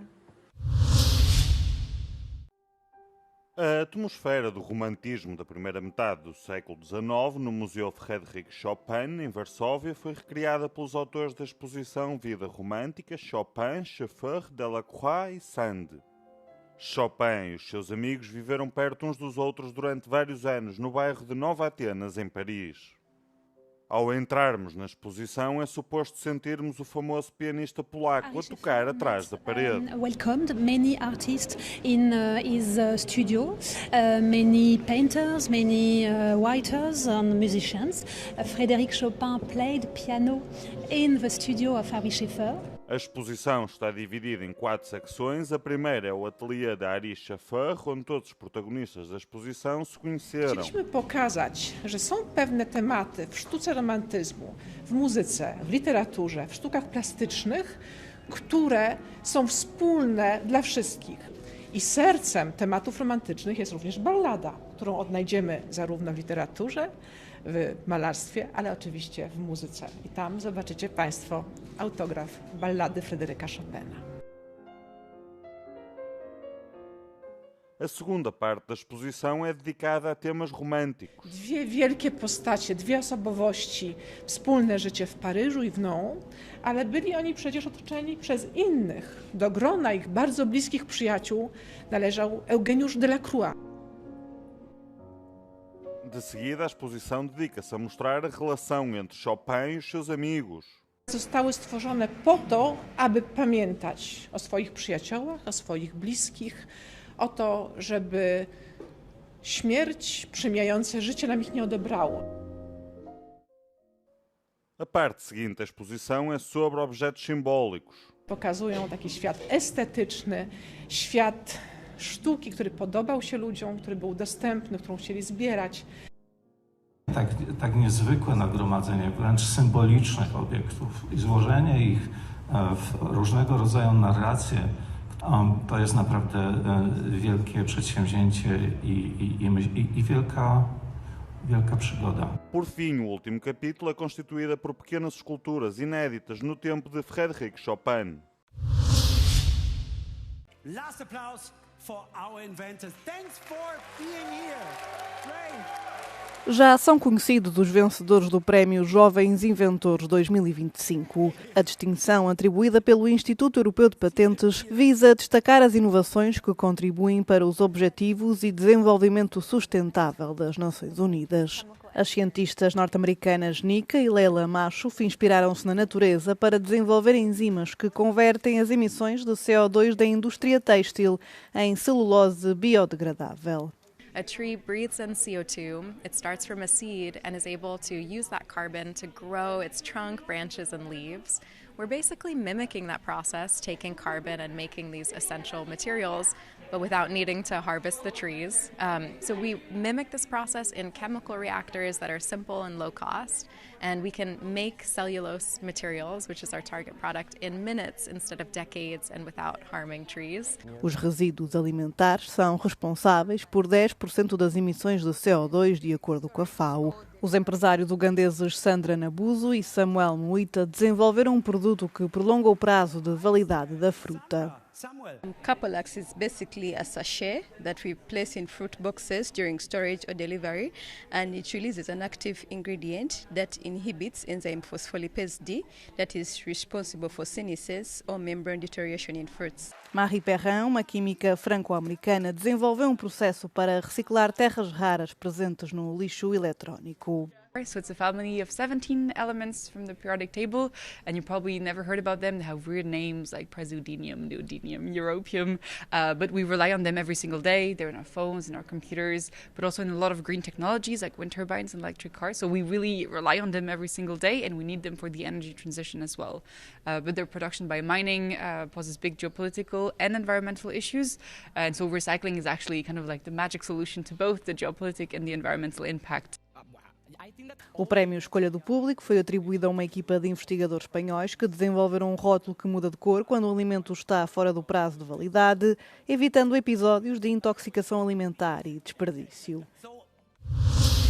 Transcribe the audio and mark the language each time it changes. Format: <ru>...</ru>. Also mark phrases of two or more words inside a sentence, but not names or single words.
<pt>A atmosfera do romantismo da primeira metade do século XIX no Museu Frédéric Chopin, em Varsóvia, foi recriada pelos autores da exposição Vida Romântica, Chopin, Schoeffer, Delacroix e Sand. Chopin e os seus amigos viveram perto uns dos outros durante vários anos no bairro de Nova Atenas, em Paris. Ao entrarmos na exposição, é suposto sentirmos o famoso pianista polaco a tocar atrás da parede.</pt> <en>Welcomed many artists in his studio, many painters, many writers and musicians. Frédéric Chopin played piano in the studio of Ari Scheffer.</en> <pt>A exposição está dividida em 4 secções. A primeira é o ateliê da Ari Scheffer, onde todos os protagonistas da exposição se conheceram.</pt> <pl>Chcieliśmy pokazać, że są pewne tematy w sztuce romantyzmu, w muzyce, w literaturze, w sztukach plastycznych, które są wspólne dla wszystkich. I sercem tematów romantycznych jest również ballada, którą odnajdziemy zarówno w literaturze, w malarstwie, ale oczywiście w muzyce. I tam zobaczycie Państwo autograf ballady Fryderyka Chopina.</pl> <pt>A segunda parte da exposição é dedicada a temas românticos.</pt> <pl>Dwie wielkie postacie, dwie osobowości, wspólne życie w Paryżu i w Nyon, ale byli oni przecież otoczeni przez innych. Do grona ich bardzo bliskich przyjaciół należał Eugeniusz Delacroix.</pl> <pt>De seguida, a exposição dedica-se a mostrar a relação entre Chopin e os seus amigos.</pt> <pl>Zostały stworzone po to, aby pamiętać o swoich przyjaciołach, o swoich bliskich, o to, żeby śmierć przemijające życie nam ich nie odebrało.</pl> <pt>A parte seguinte da exposição é sobre objetos simbólicos.</pt> <pl>Pokazują taki świat estetyczny, świat sztuki, który podobał się ludziom, który był dostępny, którą chcieli zbierać. Tak niezwykłe nagromadzenie wręcz symbolicznych obiektów i złożenie ich w różnego rodzaju narracje, to jest naprawdę wielkie przedsięwzięcie i wielka przygoda.</pl> <pt>Por fim, o último capítulo é constituído por pequenas esculturas inéditas no tempo de Frédéric Chopin.</pt> <en>Last applause for our inventors. Thanks for being here. Great.</en> <pt>Já são conhecidos os vencedores do Prémio Jovens Inventores 2025. A distinção, atribuída pelo Instituto Europeu de Patentes, visa destacar as inovações que contribuem para os Objetivos e Desenvolvimento Sustentável das Nações Unidas. As cientistas norte-americanas Nika e Leila Machouf inspiraram-se na natureza para desenvolver enzimas que convertem as emissões de CO2 da indústria têxtil em celulose biodegradável.</pt> <en>A tree breathes in CO2, it starts from a seed and is able to use that carbon to grow its trunk, branches and leaves. We're basically mimicking that process, taking carbon and making these essential materials, but without needing to harvest the trees. So we mimic this process in chemical reactors that are simple and low cost, and we can make cellulose materials, which is our target product, in minutes instead of decades and without harming trees.</en> <pt>Os resíduos alimentares são responsáveis por 10% das emissões de CO2, de acordo com a FAO. Os empresários ugandeses Sandra Nabuzo e Samuel Muita desenvolveram um produto que prolonga o prazo de validade da fruta.</pt> <en>Capolax is basically a sachet that we place in fruit boxes during storage or delivery, and it releases an active ingredient that inhibits enzyme phospholipase D that is responsible for senescence or membrane deterioration in fruits.</en> <pt>Marie Perrin, uma química franco-americana, desenvolveu um processo para reciclar terras raras presentes no lixo eletrónico.</pt> <en>So it's a family of 17 elements from the periodic table, and you probably never heard about them. They have weird names like praseodymium, neodymium, europium, but we rely on them every single day. They're in our phones, in our computers, but also in a lot of green technologies like wind turbines and electric cars. So we really rely on them every single day, and we need them for the energy transition as well. But their production by mining poses big geopolitical and environmental issues, and so recycling is actually kind of like the magic solution to both the geopolitical and the environmental impact.</en> <pt>O prémio Escolha do Público foi atribuído a uma equipa de investigadores espanhóis que desenvolveram um rótulo que muda de cor quando o alimento está fora do prazo de validade, evitando episódios de intoxicação alimentar e desperdício.</pt>